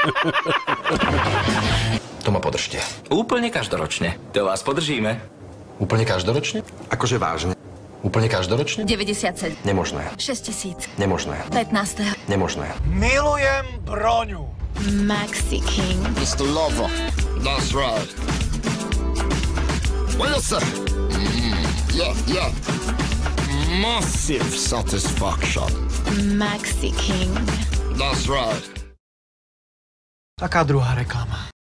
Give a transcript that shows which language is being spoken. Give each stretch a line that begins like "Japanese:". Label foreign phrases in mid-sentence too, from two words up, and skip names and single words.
Slovak: To ma podržte. Úplne každoročne. To vás podržíme. Úplne každoročne? Akože vážne. Úplne každoročne? 97. Nemožné. 6000. Nemožné. 15. Nemožné. Milujem Broňu. Maxi King.
English: Mr. Lover. That's right.
Slovak: Poďo sa. Ja.
English: Massive satisfaction. Maxi King. That's right.
Slovak: Taká druhá reklama.